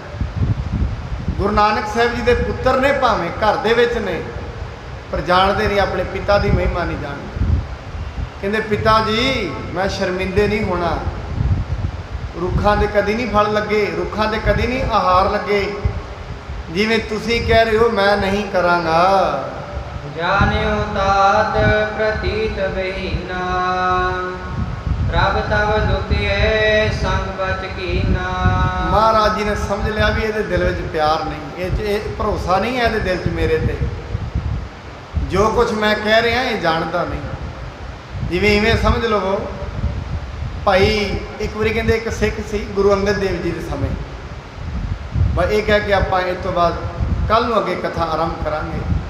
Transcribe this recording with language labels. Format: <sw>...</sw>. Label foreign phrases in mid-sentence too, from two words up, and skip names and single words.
<pa>ਗੁਰੂ ਨਾਨਕ ਸਾਹਿਬ ਜੀ ਦੇ ਪੁੱਤਰ ਨੇ, ਭਾਵੇਂ ਘਰ ਦੇ ਵਿੱਚ ਨੇ, ਪਰ ਜਾਣਦੇ ਨਹੀਂ, ਆਪਣੇ ਪਿਤਾ ਦੀ ਮਹਿਮਾ ਨਹੀਂ ਜਾਣਦੇ। ਕਹਿੰਦੇ ਪਿਤਾ ਜੀ ਮੈਂ ਸ਼ਰਮਿੰਦੇ ਨਹੀਂ ਹੋਣਾ, ਰੁੱਖਾਂ ਦੇ ਕਦੀ ਨਹੀਂ ਫਲ ਲੱਗੇ, ਰੁੱਖਾਂ ਦੇ ਕਦੀ ਨਹੀਂ ਆਹਾਰ ਲੱਗੇ, ਜਿਵੇਂ ਤੁਸੀਂ ਕਹਿ ਰਹੇ ਹੋ ਮੈਂ ਨਹੀਂ ਕਰਾਂਗਾ।</pa> <bra>जान्यो तात प्रतीत बहीना, प्रभ तब दुतिए संग बच कीना।</bra> <pa>ਮਹਾਰਾਜ ਜੀ ਨੇ ਸਮਝ ਲਿਆ ਵੀ ਇਹਦੇ ਦਿਲ ਵਿੱਚ ਪਿਆਰ ਨਹੀਂ, ਇਹ ਭਰੋਸਾ ਨਹੀਂ ਹੈ ਇਹਦੇ ਦਿਲ 'ਚ ਮੇਰੇ ਤੇ, ਜੋ ਕੁਝ ਮੈਂ ਕਹਿ ਰਿਹਾ ਇਹ ਜਾਣਦਾ ਨਹੀਂ। ਜਿਵੇਂ ਇਵੇਂ ਸਮਝ ਲਵੋ ਭਾਈ, ਇੱਕ ਵਾਰੀ ਕਹਿੰਦੇ ਇੱਕ ਸਿੱਖ ਸੀ ਗੁਰੂ ਅੰਗਦ ਦੇਵ ਜੀ ਦੇ ਸਮੇਂ, ਬਸ ਇਹ ਕਹਿ ਕੇ ਆਪਾਂ ਇਸ ਤੋਂ ਬਾਅਦ ਕੱਲ੍ਹ ਨੂੰ ਅੱਗੇ ਕਥਾ ਆਰੰਭ ਕਰਾਂਗੇ।</pa>